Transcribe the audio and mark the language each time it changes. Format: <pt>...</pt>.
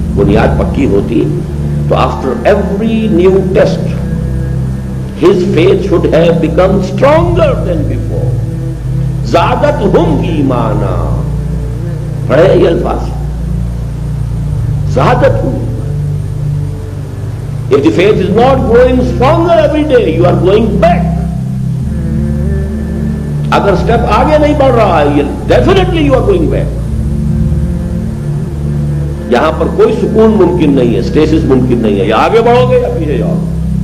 <ur>بنیاد پکی ہوتی تو</ur> <en>After every new test his faith should have become stronger than before.</en> <ur>زادتہم ایمانا, پڑھے یہ الفاظ, زادتہم.</ur> <en>If the faith is not growing stronger every day, you are going back.</en> <ur>اگر step آگے نہیں بڑھ رہا ہے,</ur> <en>definitely you are going back.</en> <ur>یہاں پر کوئی سکون ممکن نہیں ہے، اسٹیسس ممکن نہیں ہے، یا آگے بڑھو گے یا پیچھے جاؤ گے۔</ur>